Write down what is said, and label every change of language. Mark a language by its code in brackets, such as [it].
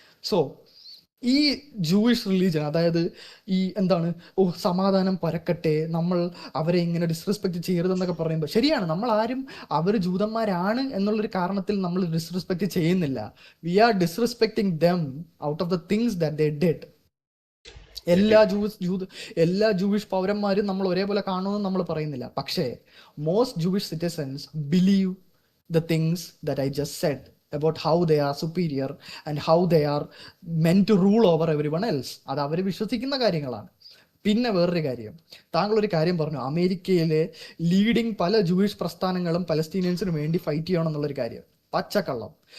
[ml] So ഈ Jewish religion, അതായത് ഈ സമാധാനം പരക്കട്ടെ, നമ്മൾ അവരെ ഇങ്ങനെ ഡിസ്റെസ്പെക്ട് ചെയ്യരുതെന്നൊക്കെ പറയുമ്പോൾ ശരിയാണ്, നമ്മൾ ആരും അവർ ജൂതന്മാരാണ് എന്നുള്ളൊരു കാരണത്തിൽ നമ്മൾ ഡിസ്റെസ്പെക്ട് ചെയ്യുന്നില്ല. [en] We are disrespecting them out of the things that they did. [ml] എല്ലാ ജൂയിഷ് പൗരന്മാരും നമ്മൾ ഒരേപോലെ കാണുമെന്ന് നമ്മൾ പറയുന്നില്ല. പക്ഷേ [en] Most Jewish citizens believe the things that I just said about how they are superior and how they are meant to rule over everyone else. [ml] അത് അവർ വിശ്വസിക്കുന്ന കാര്യങ്ങളാണ്. പിന്നെ വേറൊരു കാര്യം, താങ്കൾ ഒരു കാര്യം പറഞ്ഞു, അമേരിക്കയിലെ ലീഡിങ് പല ജൂയിഷ് പ്രസ്ഥാനങ്ങളും പലസ്തീനിയൻസിന് വേണ്ടി ഫൈറ്റ് ചെയ്യണം എന്നുള്ളൊരു കാര്യം. പച്ചക്കള്ളം.